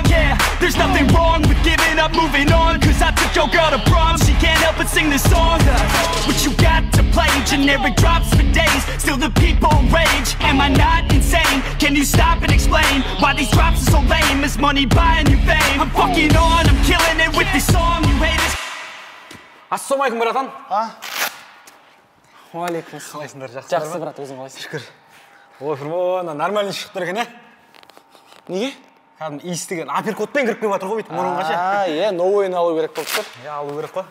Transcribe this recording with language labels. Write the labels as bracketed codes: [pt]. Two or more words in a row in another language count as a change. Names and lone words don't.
[en] Yeah, there's nothing wrong with giving up, moving on. Cause I took your girl to prom, she can't help but sing this song. What you got to play, generic drops for days. Still the people rage. Am I not insane? Can you stop and explain why these drops are so lame? Is money buying you fame? I'm fucking on, I'm killing it with this song. You haters. [kk] Ассалаумалейкум, братан. Уалейкум. Қалайсыңдар, Жақсы, брат, өзің қалайсың? Шүкір. Ой, фурмона, нормально шығып тұр екен, Неге? Кәдімгі иістеген апперкотпен кіріп келіп жатыр ғой бүйтіп мұрынға ше. Новойын алу керек болып тұр. Алу керек қой.